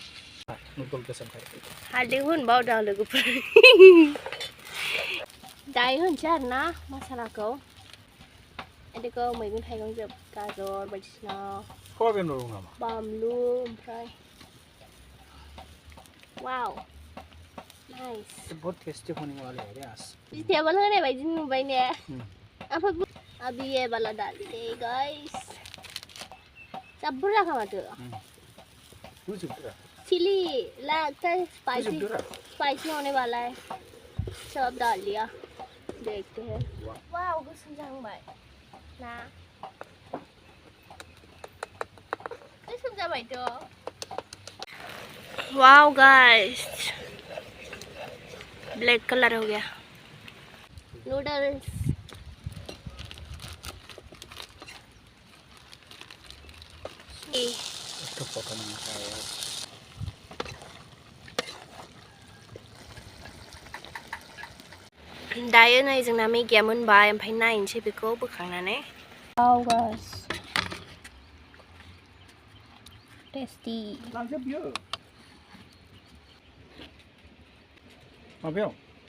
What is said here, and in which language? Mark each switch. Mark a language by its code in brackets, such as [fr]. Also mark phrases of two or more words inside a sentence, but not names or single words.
[brx] हालदैखौ होनबावदों आं लोगोफोर. दायो होनसै आरोना मसालाखौ. इदिखौ मैगं थाइगं जोब गाजर बायदिसिना बानलु ओमफ्राय [en] wow nice [hi] बहुत टेस्टी होने वाले हैं यार [brx] vegetable होनाय बायदि नुबाय ने ओमफ्राय [hi] अभी ये वाला डालिए [brx] गाइस सब बुरा खामातो [hi] चिली लगता है स्पाइसी होने वाला है सब डाल दिया देखते हैं वाव [brx] गोसोम जाहांबाय ना गोसोम जाबायथ' [hi] वाव गाइस [en] black colour [hi] हो गया नूडल्स इसको पता नहीं था यार [brx] दायो नै जोंना मेगिया मोनबाय ओमफ्राय नायनोसै बेखौ बोखांनानै [en] wow guys tasty [brx] लांजोब बियो माबायाव